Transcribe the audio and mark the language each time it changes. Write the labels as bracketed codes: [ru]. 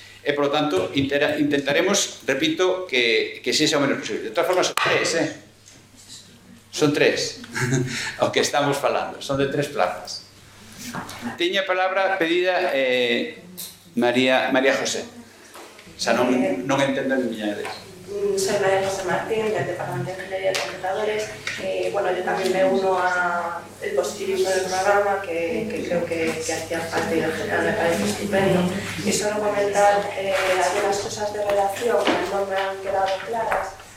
[gl] E, [es] por lo tanto, [gl] intentaremos, repito, que sexa o menos posible. De todas formas, son tres o que estamos falando, son de 3 plazas. Teña a palabra pedida María José. Xa non entendo ni miña idea. [es] Soy María José Martín, del Departamento de Ingeniería de Computadores. Bueno, yo también me uno al positivismo del programa, que creo que hacía falta y en general me parece estupendo. Y solo comentar algunas cosas de redacción que no me han quedado claras.